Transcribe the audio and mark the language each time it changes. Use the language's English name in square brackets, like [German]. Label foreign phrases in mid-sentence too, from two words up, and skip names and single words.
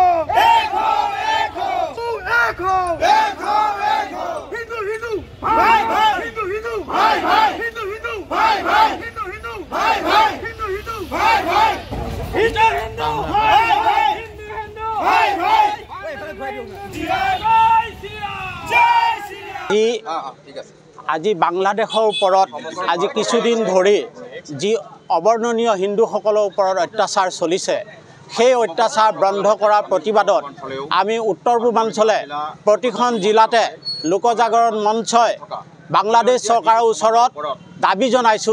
[Hindi] एक हो एक हो एक हो एक हो एक हो हिंदू हिंदू भाई भाई हिंदू हिंदू भाई भाई हिंदू हिंदू भाई भाई हिंदू हिंदू भाई भाई हिंदू हिंदू भाई भाई हिंदू हिंदू भाई भाई हिंदू हिंदू भाई भाई [Assamese] আজি বাংলাদেশৰ ওপৰত আজি কিছুদিন ধৰি যি অবৰ্ণনীয় হিন্দুসকলৰ ওপৰত অত্যাচাৰ চলিছে সেই অত্যাচাৰ বন্ধ কৰাৰ প্ৰতিবাদত আমি উত্তৰ পূৰ্বাঞ্চলে প্ৰতিখন জিলাতে লোকজাগৰণ মঞ্চই বাংলাদেশ চৰকাৰৰ ওচৰত দাবী জনাইছোঁ